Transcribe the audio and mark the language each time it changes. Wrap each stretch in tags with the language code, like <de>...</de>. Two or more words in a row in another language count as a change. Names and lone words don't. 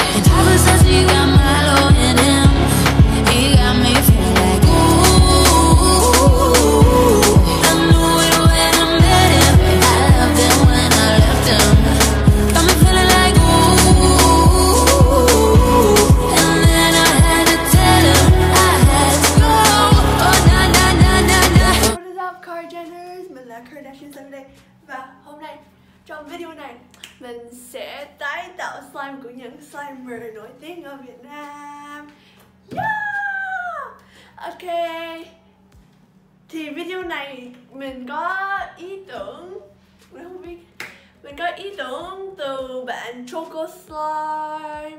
<en>And Tyler says he got Milo in him. He got me feeling like ooh. I knew it when I met him. I loved him when I left him. Got me feeling like ooh. And then I had to tell him I had to go. Oh na na na na na. What is up Kardashians?</en> <vi>Mình là Kardashian Sam đây. Và hôm nay trong video này mình sẽ tái tạo slime của những slimer nổi tiếng ở Việt Nam.</vi> <en>Yeah! Ok.</en> <vi>Thì video này mình có ý tưởng, mình không biết, mình có ý tưởng từ bạn Choco Slime.</vi>